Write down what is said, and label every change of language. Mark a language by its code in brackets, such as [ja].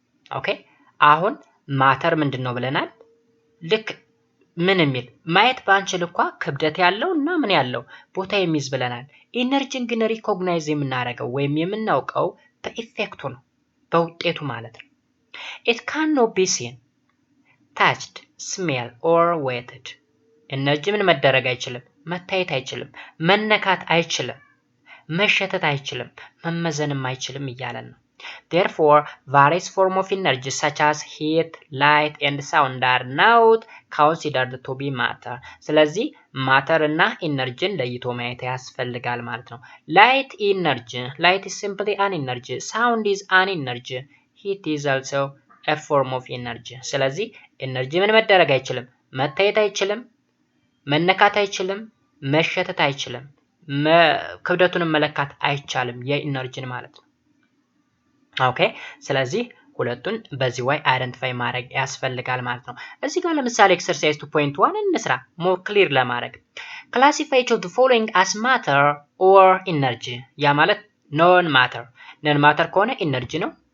[am] Okay? አሁን ማተር ምንድነው ብለናል? ልክ ምን የሚል ማየት ባንችል እንኳን ክብደት ያለው እና ምን ያለው ቦታ የሚይዝ ብለናል። ኢነርጂን ግን ሪኮግናይዝ የምናደርገው ወይም የምናውቀው በኢፌክቱ ነው፣ በውጤቱ ማለት ነው። [en] It cannot be seen, touched, smelled or weighted. [am] ኢነርጂ ምን መደረግ አይችልም፣ መታየት አይችልም፣ መነካት አይችልም፣ መሸተት አይችልም፣ መመዘንም አይችልም እያለን ነው። [en] Therefore, various forms of energy such as heat, light and sound are not considered to be matter. [am] ስለዚህ ማተር እና ኢነርጂን ለይቶ ማየት ያስፈልጋል ማለት ነው። [en] Light energy, light is simply an energy. Sound is an energy. Heat is also a form of energy. [am] ስለዚህ ኢነርጂ ምን መደረግ አይችልም፣ መታየት አይችልም፣ መነካት አይችልም፣ መሸተት አይችልም፣ ክብደቱን መለካት አይቻልም የኢነርጂን ማለት ነው። ኦኬ ስለዚህ ሁለቱን በዚህ way አይደንቲፋይ ማድረግ ያስፈልጋል ማለት ነው። እዚህ ጋር ለምሳሌ ኤክሰርሳይዝ 2.1 እንስራ [en] more clear [am] ለማድረግ [en] classify each of the following as matter or energy። [am] ያ ማለት non matter ከሆነ ኢነርጂ ነው፣